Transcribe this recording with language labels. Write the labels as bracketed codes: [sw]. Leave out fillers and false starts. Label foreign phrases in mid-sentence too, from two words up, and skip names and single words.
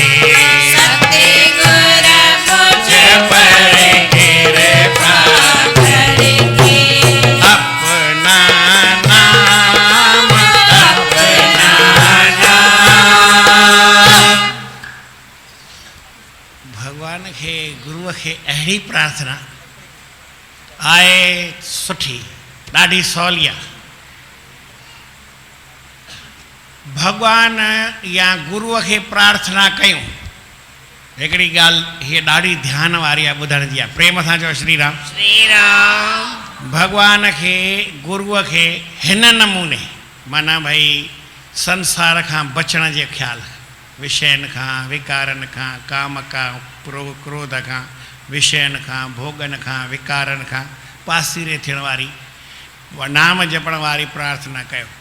[hi] सतगुर मुझ पर कृपा करके, अपना नाम, अपना नाम। [sd] भगवान खे गुरुअ खे अहिड़ी प्रार्थना आहे सुठी, ॾाढी सवली आहे। भगवान या गुरुअ खे प्रार्थना कयूं, हिकिड़ी ॻाल्हि हीअ ॾाढी ध्यान वारी आहे, ॿुधण जी आहे। प्रेम सां चओ श्री राम। श्री राम, भगवान खे गुरुअ खे हिन नमूने माना भई संसार खां बचण जे ख़्याल, विषयनि खां, विकारनि खां, काम खां, क्रोध खां, विषयनि खां, भोगनि खां, विकारनि खां पासीरे थियण वारी नाम जपण वारी प्रार्थना कयो।